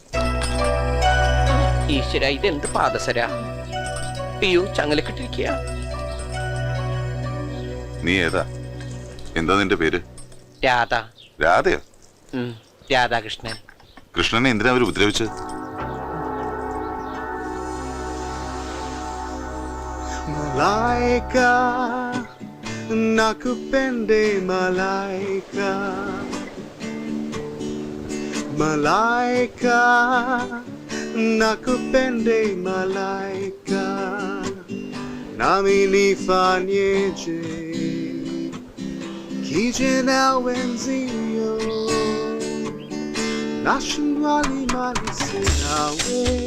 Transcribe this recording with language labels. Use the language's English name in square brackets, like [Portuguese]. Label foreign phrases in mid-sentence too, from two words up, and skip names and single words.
[Malayalam] ഈശ്വര, ഇതെന്ത് പാദസരാ? അയ്യോ, ചങ്ങലക്കിട്ടിരിക്കുക. നീ ഏതാ? എന്താ നിന്റെ പേര്? രാധ. രാധയോ? രാധാകൃഷ്ണൻ. കൃഷ്ണനെ എന്തിനാ അവര് ഉപദ്രവിച്ചത്? [Swahili] Malaika, nakupende malaika, malaika, nakupende malaika, nami nifanyeje, kije na wenzio, nashindwani malisi nawe,